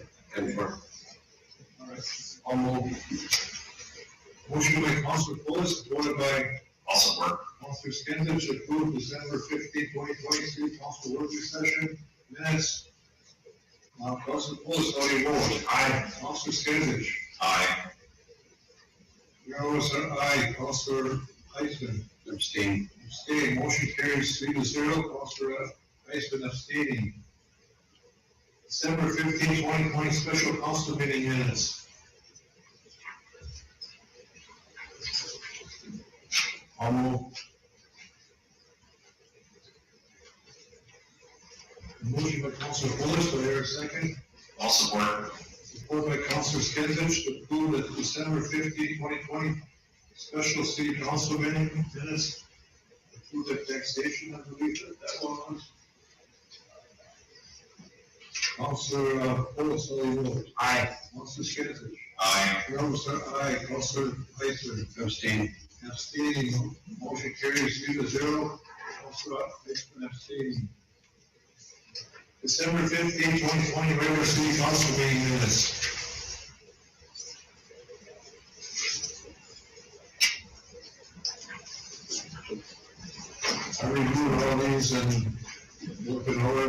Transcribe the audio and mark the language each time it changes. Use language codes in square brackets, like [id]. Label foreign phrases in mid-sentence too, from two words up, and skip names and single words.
[en] Confirm. All right, I'll move. Motion by Councilor Bullis, supported by Also work. Councilor Skinsich, to approve December 15, 2020 City Council working session minutes. Councilor Bullis, how do you vote? Aye. Councilor Skinsich. Aye. Mayor aye. Councilor Heisman. Abstain. Abstain. Motion carries 3-0. Councilor Heisman abstaining. December 15, 2020 special council meeting minutes. I'll move. Motion by Councilor Bullis, do I hear a second? All support. Support by Councilor Skinsich to approve the December 15, 2020 special city council meeting minutes. Approve the taxation, I believe that was. Councilor Bullis, how do you vote? Aye. Councilor Skinsich. Aye. Aye. Councilor Heisman. Abstain. Abstaining. Motion carries 3-0. Councilor Heisman abstaining. December 15, 2020 regular city council meeting minutes. I reviewed all these and looking over.